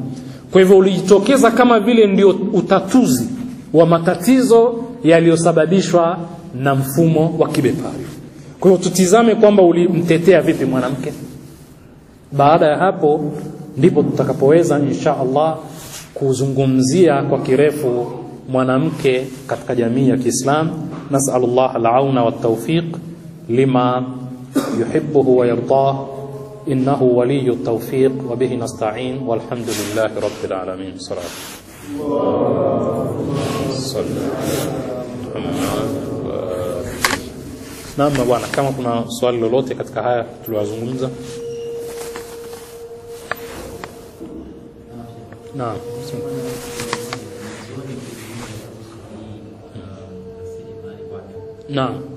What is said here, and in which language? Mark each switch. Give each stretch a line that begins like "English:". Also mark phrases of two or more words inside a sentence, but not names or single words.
Swahili: Kwa hivyo ulijitokeza kama vile ndio utatuzi wa matatizo yaliyosababishwa na mfumo wa kibepari. Kwa hivyo tutizame kwamba ulimtetea vipi mwanamke. Baada ya hapo ndipo tutakapoweza
Arabic: إن شاء الله
Swahili: kuzungumzia kwa kirefu mwanamke katika jamii ya Kiislamu.
Arabic: نسأل الله العون والتوفيق لما يحبه ويرضاه، إنه ولي التوفيق وبه نستعين، والحمد لله رب العالمين.
Swahili: Salatu Naam bwana, kama kuna swali lolote katika haya tuliyozungumza. Naam. Naam.